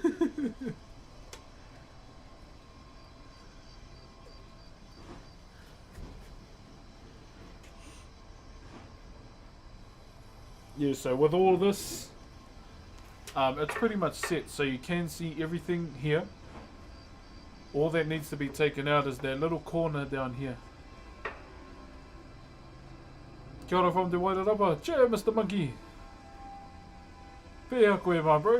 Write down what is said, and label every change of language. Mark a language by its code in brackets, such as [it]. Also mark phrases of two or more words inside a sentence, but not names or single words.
[en] Yeah, so with all this, it's pretty much set, so you can see everything here. All that needs to be taken out is that little corner down here. [mi] Kia ora [en] from Te Wairarapa. Cheer, Mr. Monkey. [mi] Pea koe, [en] my bro.